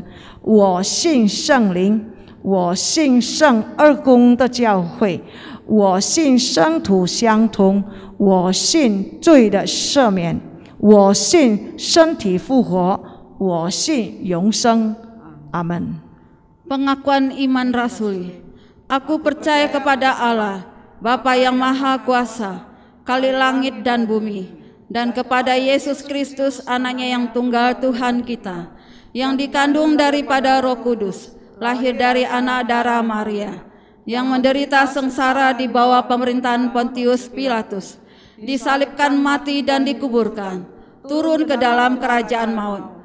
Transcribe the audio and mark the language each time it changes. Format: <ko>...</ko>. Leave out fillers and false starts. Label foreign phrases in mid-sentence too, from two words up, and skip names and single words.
<zh>我信聖靈，我信聖二公的教會，我信聖徒相通，我信罪的赦免，我信身體復活，我信永生。阿門。</zh> <id>Pengakuan iman rasuli. Aku percaya kepada Allah, Bapa yang Maha Kuasa, Kali langit dan bumi, dan kepada Yesus Kristus, Anaknya yang tunggal Tuhan kita, yang dikandung daripada Roh Kudus, lahir dari anak darah Maria, yang menderita sengsara di bawah pemerintahan Pontius Pilatus, disalibkan, mati dan dikuburkan, turun ke dalam kerajaan maut.</id>